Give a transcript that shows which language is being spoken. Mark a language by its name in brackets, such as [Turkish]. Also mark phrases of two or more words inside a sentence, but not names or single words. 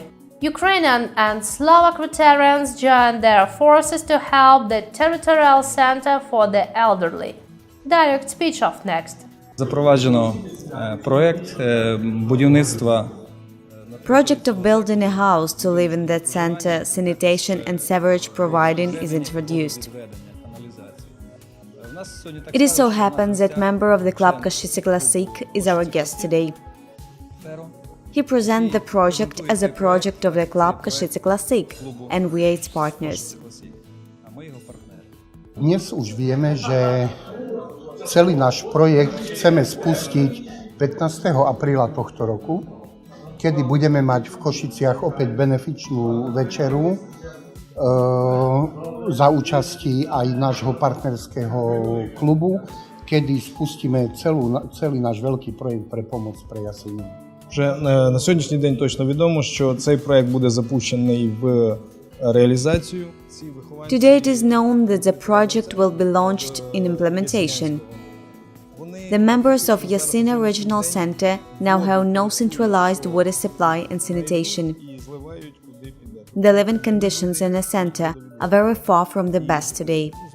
[English] Ukrainian and Slovak Rotarians join their forces to help the Territorial Center for the Elderly. Direct speech of next. [Ukrainian] Запроваджено проект будівництва. [English] Project of building a house to live in that center, sanitation and sewerage providing is introduced. It is so happens that member of the club Kosice-Classic is our guest today. He presents the project as a project of the club Kosice-Classic, and we are its partners. [Slovak] Dnes už vieme, že celý náš projekt chceme spustiť 15. apríla tohto roku, kedy budeme mať v Košiciach opäť benefičnú večeru za účasti aj nášho partnerského klubu, kedy spustíme celý náš veľký projekt pre pomoc pre Yasiniu. [Ukrainian] Вже на сьогоднішній день точно відомо, що цей проект буде запущений в реалізацію. [English] Today it is known that the project will be launched in implementation. The members of Yasinia Regional Center now have no centralized water supply and sanitation. The living conditions in the center are very far from the best today.